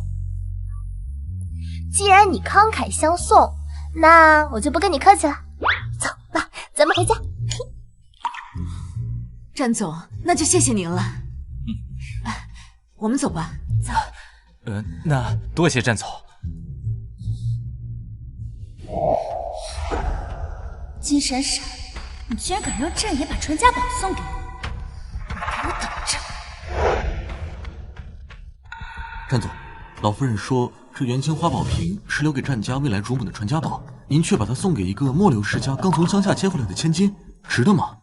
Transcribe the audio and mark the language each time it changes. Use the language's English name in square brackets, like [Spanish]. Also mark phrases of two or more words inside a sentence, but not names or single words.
[Chinese] 既然你慷慨相送，那我就不跟你客氣了。走吧，咱們回家。戰總，那就謝謝您了。我們走吧。走。那多謝戰總。金閃閃，你居然敢讓戰爺把傳家寶送給我，你給我等着！戰總，老夫人說這元青花寶瓶是留給戰家未來主母的傳家寶，您卻把它送給一個末流世家剛從鄉下接回來的千金，值得嗎？